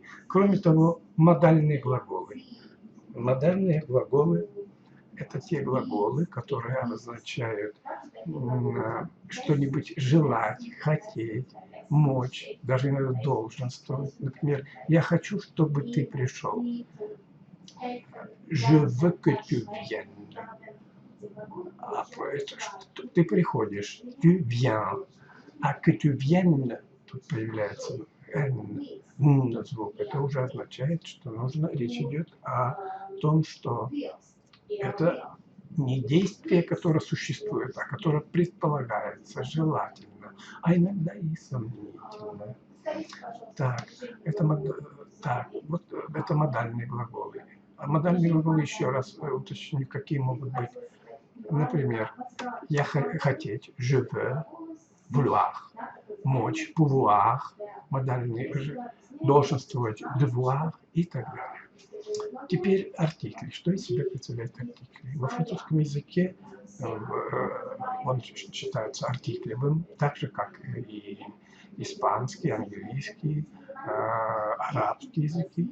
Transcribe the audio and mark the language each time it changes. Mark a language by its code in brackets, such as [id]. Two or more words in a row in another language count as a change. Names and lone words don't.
[ru] Кроме того, модальные глаголы. Модальные глаголы – это те глаголы, которые обозначают что-нибудь желать, хотеть, мочь, даже иногда долженствовать. Например, «Я хочу, чтобы ты пришел». [fr] «Je veux que tu viennes». [ru] Ты приходишь, [fr] «tu viens». [ru] А [fr] «que tu viennes» [ru] тут появляется «н» звук. Это уже означает, что речь идет о том, что это не действие, которое существует, а которое предполагается, желательно, а иногда и сомнительно. Так, это модальные глаголы. А модальные глаголы, еще раз уточню, какие могут быть. Например, я хотеть, [fr] je veux, vouloir, [ru] мочь, pouvoir, модальные, долженствовать, devoir и так далее. Теперь артикли. Что из себя представляют артикли? Во французском языке он считается артиклевым, так же, как и испанский, английский, арабский языки.